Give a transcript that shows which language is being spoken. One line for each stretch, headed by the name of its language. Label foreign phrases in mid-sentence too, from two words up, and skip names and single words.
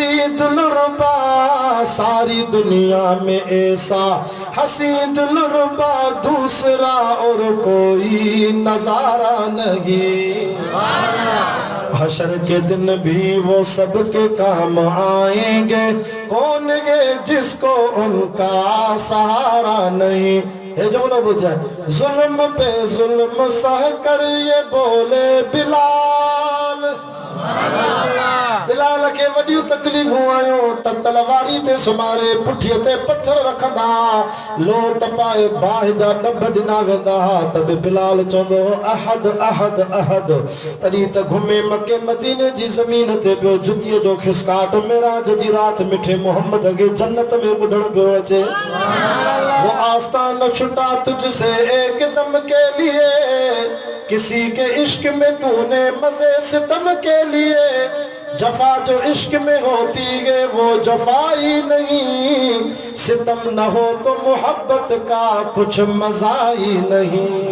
Hindi: दिलरुबा सारी दुनिया में ऐसा हसी दिलरुबा दूसरा और कोई नजारा नहीं हशर के दिन भी वो सबके काम आएंगे कौन ये जिसको उनका सहारा नहीं है जो ना बुझा जुल्म पे जुल्म सह कर ये बोले बिलाल
Sindhi: बिलाल के वडियूं तकलीफूं आयो त तलवारी ते सुमारे पुठीअ ते पत्थर रखंदा लो तपाए बाह जा डब ॾिना वेंदा त बि बिलाल चवंदो अहद अहद अहद तॾहिं त घुमे मके मदीने जी ज़मीन ते पियो जुतीअ जो खिसकाट मेराज जी रात मिठे मोहम्मद खे जन्नत में ॿुधण पियो अचे
Hindi: वो आस्तान छुटा तुझसे एक दम के लिए किसी के इश्क में तूने मजे सितम के लिए जफा जो इश्क में होती है वो जफा ही नहीं
Sindhi: सितम न हो तो मोहब्बत का कुछ मजा ही नहीं